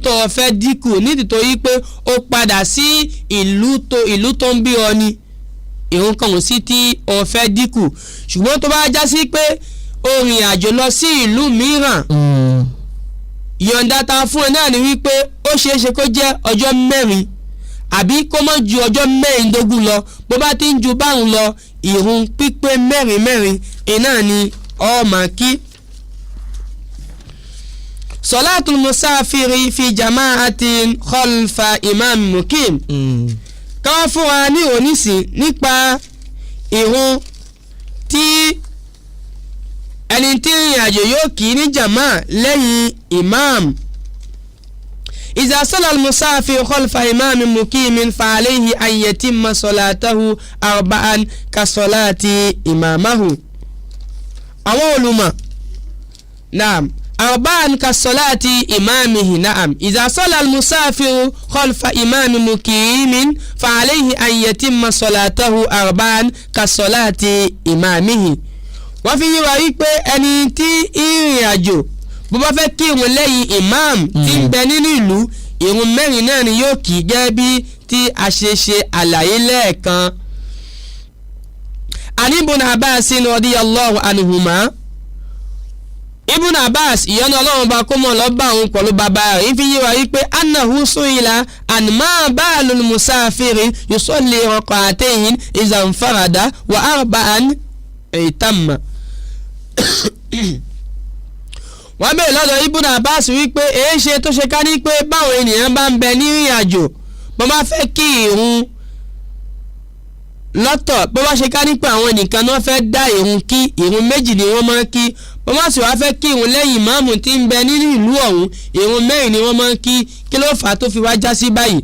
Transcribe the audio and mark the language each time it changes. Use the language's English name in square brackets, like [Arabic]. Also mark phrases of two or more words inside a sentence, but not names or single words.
[Yoruba] tó fẹ́ dínkù nítorí pé ó padà sí ìlú tó ń bí ọ ni ìrun kan ò sí tí ó fẹ́ dínkù ṣùgbọ́n tó bá já sí pé ó rìn àjò lọ sí ìlú mìíràn ìyọ̀ǹda ta fún ẹ náà ni wípé ó ṣeéṣe kó jẹ́ ọjọ́ mẹ́rin àbí kó má ju ọjọ́ mẹ́rìndógún lọ bó bá ti ń ju báwọn lọ ìrun pípé mẹ́rin iná ni ó máa kí. [Arabic] صلاة المسافر في جماعة خلف إمام مقيم. [Yoruba] káwá fún wa ní onísìn nípa ìrun tí ẹni tí ìrìn àjò yóò kí ní jama lẹ́yìn imam. [Arabic] إذا صلى المسافر خلف إمام مقيم فعليه أن يتم صلاته 4 كصلاة إمامه. أولما نعم 4 كصلاة إمامه. نعم إذا صلى المسافر خلف إمام مقيم فعليه أن يتم صلاته 4 كصلاة إمامه. وفي رواية أن [Yoruba] ìrìn àjò bó bá fẹ́ kí ìrun lẹ́yìn imam tí ń bẹ nínú ìlú ìrun mẹ́rin náà ni yóò kí gẹ́gẹ́ bí tí a ṣe àlàyé lẹ́ẹ̀kan. [Arabic] عن ابن عباس رضي الله عنهما. [Yoruba] Ibn Abbas ìyọ́nú ọlọ́run bá kó mọ̀ lọ́ba òun pẹ̀lú bàbá rẹ̀ ń fi yé wa wípé [Arabic] أنه سئل ما بال المسافر يصلي ركعتين إذا انفرد وأربعا إذا ائتم. [Yoruba] wọ́n bèèrè lọ́dọ̀ Ibn Abbas wípé èé ṣe tó ṣe ká ní pé báwọn ènìyàn bá ń bẹ ní ìrìn àjò bó bá fẹ́ kí ìrun lọ́tọ̀ bó bá ṣe ká ní pé àwọn nìkan náà fẹ́ dá ìrun kí ìrun méjì ni wọ́n máa ń kí bó bá sì wá fẹ́ kí ìrun lẹ́yìn ìmáàmù tí ń bẹ nínú ìlú ọ̀hún ìrun mẹ́rin ni wọ́n máa ń kí ló fà á tó fi wá já sí báyìí.